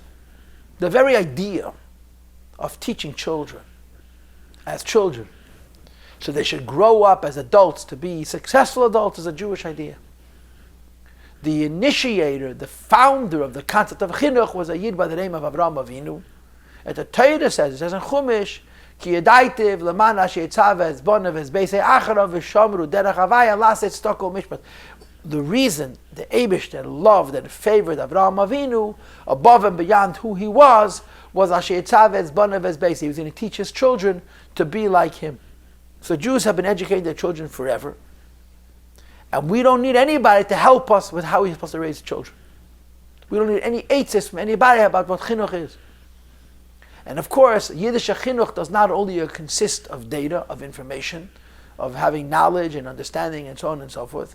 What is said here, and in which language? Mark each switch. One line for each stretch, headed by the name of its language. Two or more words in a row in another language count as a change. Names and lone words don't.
English: The very idea of teaching children as children, so they should grow up as adults to be successful adults, is a Jewish idea. The initiator, the founder of the concept of chinuch was a Yid by the name of Avraham Avinu. And the Torah says, it says in Chumash,
Hebrew: כי ידעתיו למען אשר יצוה את בניו את ביתו אחריו ושמרו דרך הוי' לעשות צדקה משפט.
English: The reason the Eibishter loved and favored Avraham Avinu above and beyond who he was
Hebrew: אשר יצוה את בניו את ביתו.
English: He was going to teach his children to be like him. So Jews have been educating their children forever. And we don't need anybody to help us with how we're supposed to raise children. We don't need any eitzes from anybody about what chinuch is. And of course, Yiddish chinuch does not only consist of data, of information, of having knowledge and understanding and so on and so forth.